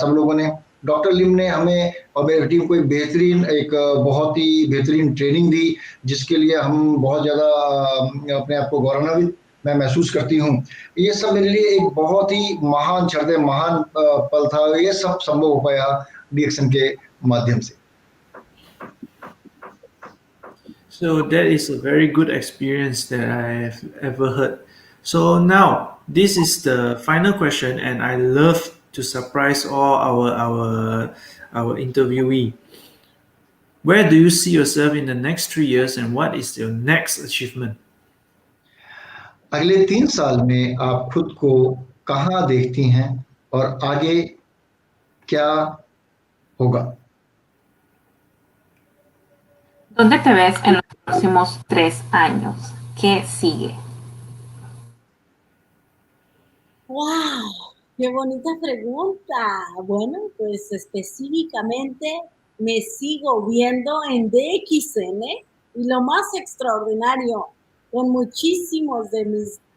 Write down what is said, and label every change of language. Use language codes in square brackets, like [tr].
[hi] सब लोगों ने, डॉक्टर लिम ने हमें और मेरी टीम को एक बहुत ही बेहतरीन ट्रेनिंग दी, जिसके लिए हम बहुत ज़्यादा अपने आप को गौरवान्वित मैं महसूस करती हूँ। ये सब मेरे लिए एक बहुत ही महान क्षण थे, महान पल था। ये सब संभव हो पाया डिक्सन के माध्यम से। [en] So that is a very good experience that I have ever heard. So now this is the final question, and I love to surprise all our interviewee. Where do you see yourself in the next 3 years, and what is your next achievement? [hi] अगले 3 साल में आप खुद को कहाँ देखती हैं और आगे क्या होगा? [es] ¿Dónde te ves en los próximos 3 años? ¿Qué sigue? ¡Wow! ¡Qué bonita pregunta! Bueno, pues específicamente me sigo viendo en DXN y lo más extraordinario, con muchísimos de mis